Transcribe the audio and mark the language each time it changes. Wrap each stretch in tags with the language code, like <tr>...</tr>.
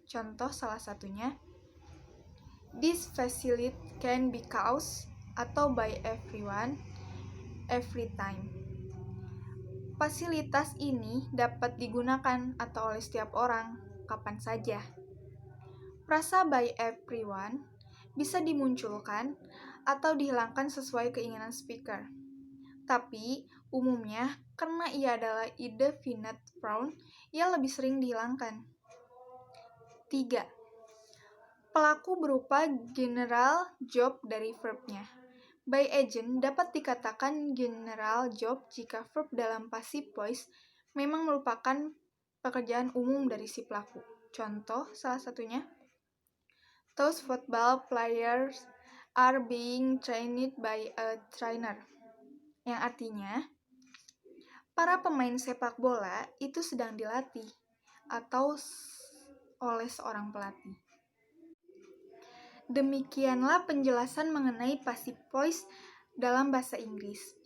<id>Contoh salah satunya,</id> <en>this facility can be used</en> <id>atau</id> <en>by everyone, every time.</en> <id>Fasilitas ini dapat digunakan atau oleh setiap orang, kapan saja. Frasa</id> <en>by everyone</en> <id>bisa dimunculkan atau dihilangkan sesuai keinginan speaker. Tapi, umumnya, karena ia adalah indefinite pronoun, ia lebih sering dihilangkan. 3. Pelaku berupa general job dari verbnya. By agent dapat dikatakan general job jika verb dalam passive voice memang merupakan pekerjaan umum dari si pelaku. Contoh, salah satunya,</id> <en>those football players are being trained by a trainer.</en> <id>Yang artinya, para pemain sepak bola itu sedang dilatih atau oleh seorang pelatih. Demikianlah penjelasan mengenai passive voice dalam bahasa Inggris.</id>